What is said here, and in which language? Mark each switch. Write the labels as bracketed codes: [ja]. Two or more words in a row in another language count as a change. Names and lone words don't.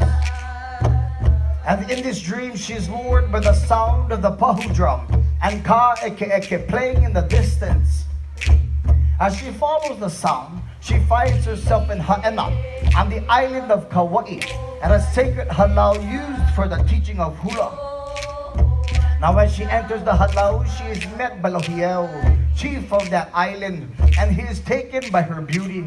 [en] And in this dream, she is lured by the sound of the pahu drum and [haw] ka eke eke [en] playing in the distance. As she follows the sound, she finds herself in Ha'ena on the island of Kauai at a sacred halau used for the teaching of hula. Now as she enters the halau, she is met by Lohiel, chief of that island, and he is taken by her beauty.